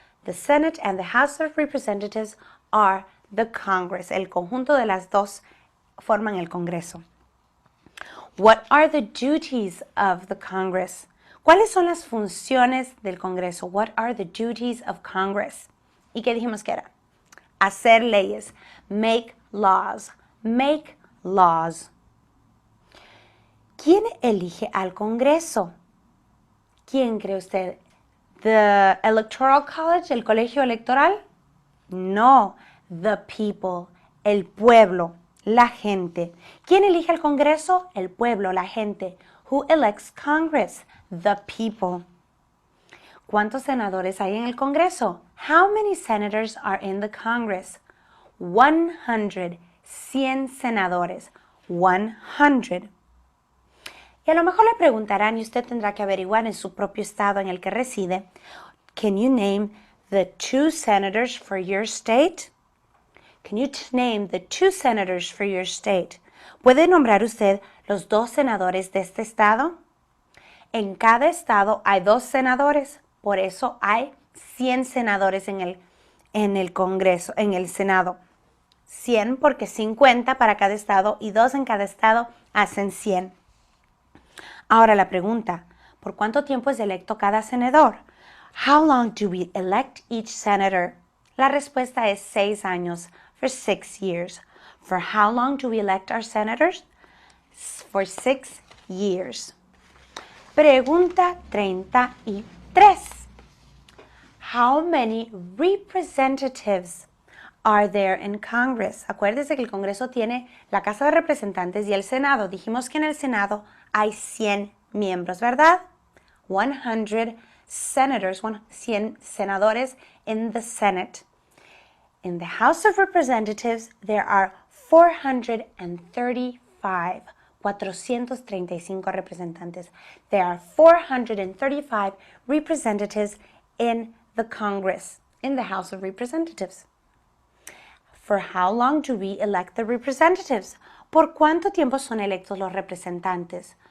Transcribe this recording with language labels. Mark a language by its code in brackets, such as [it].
[en] The Senate and the House of Representatives are the Congress. [es] El conjunto de las dos forman el Congreso. [en] What are the duties of the Congress? [es] ¿Cuáles son las funciones del Congreso? [en] What are the duties of Congress? [es] ¿Y qué dijimos que era? Hacer leyes. [en] Make laws. Make laws. [es] ¿Quién elige al Congreso? ¿Quién cree usted? The Electoral College, el colegio electoral? No, [en] the people, [es] el pueblo, la gente. ¿Quién elige al Congreso? El pueblo, la gente. [en] Who elects Congress? The people. [es] ¿Cuántos senadores hay en el Congreso? [en] How many senators are in the Congress? [es] 100, 100 senadores. 100. Y a lo mejor le preguntarán y usted tendrá que averiguar en su propio estado en el que reside. [en] Can you name the 2 senators for your state? Can you name the 2 senators for your state? [es] ¿Puede nombrar usted los 2 senadores de este estado? En cada estado hay 2 senadores. Por eso hay 100 senadores en el Congreso, en el Senado. 100 porque 50 para cada estado y 2 en cada estado hacen 100. Ahora la pregunta, ¿por cuánto tiempo es electo cada senador? [en] How long do we elect each senator? [es] La respuesta es 6 años, [en] for 6 years. For how long do we elect our senators? For 6 years. [es] Pregunta 33. [en] How many representatives are there in Congress? [es] Acuérdese que el Congreso tiene la Casa de Representantes y el Senado. Dijimos que en el Senado hay 100 miembros, ¿verdad? [en] 100 senators, [es] 100 senadores [en] in the Senate. In the House of Representatives, there are 435 representantes. There are 435 representatives in the Congress, in the House of Representatives. For how long do we elect the representatives? [es] ¿Por cuánto tiempo son electos los representantes?